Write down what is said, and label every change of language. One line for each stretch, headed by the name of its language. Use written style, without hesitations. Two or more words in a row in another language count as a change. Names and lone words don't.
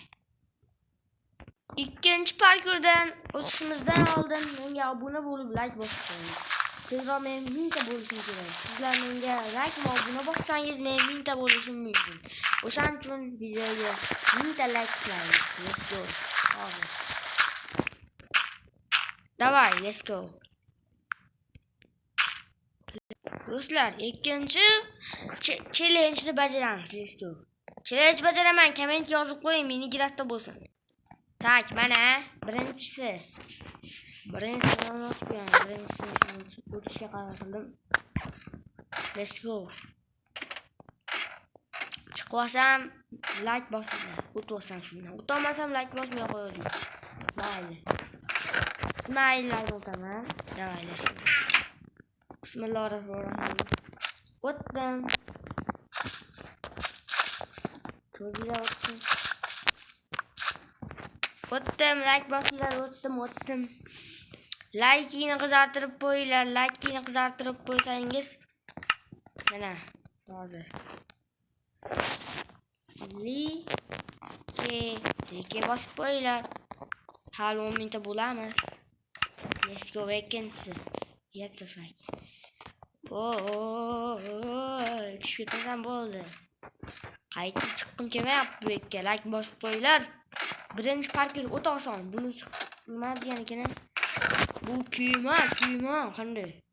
Uzbek: Ikkinchi parkurdan o'tishimizdan oldin menga obuna bo'lib like bosib qo'ying. Tezroq men 1000 ta bo'lishim kerak. Sizlar menga like va obuna bossangiz men 1000 ta bo'lishim mumkin. O'shaning uchun videoga 1000 ta like qiling.
English: Let's go. Davay, let's go.
Uzbek: Do'stlar, ikkinchi challenge-ni bajaramiz.
English: Let's go.
Uzbek: Challenge bajaraman, komment yozib qo'ying, Minecraftda bo'lsin. Tak, mana birinchisi. Birinchisini o'tishga qaror qildim.
English: Let's go.
Uzbek: Chiqsam like bosinglar. O'tmasam shundan. O'tolmasam like bosmay qo'ying. Mayli. Smaylar o'taman. Davay,
English: let's go.
Arabic: Bismillahirrahmanirrahim.
Uzbek: O'tdim. Cho'zila o'tdim. O'tdim, like bosinglar, o'tdim. Like-ni qizartirib qo'yinglar, like-ni qizartirib qo'ysangiz mana hozir. Like bosib qo'yinglar. Hali 10 mingta bo'lamiz.
English: Let's go vacancy.
Uzbek: Yettifay. Tushib bo'ldi. Qaytib chiqqim kelmayapti bu yerga. Like bosib qo'yinglar. Birinchi parkur o'ta oson. Buni nima degan ekan? Bu kuyma qanday?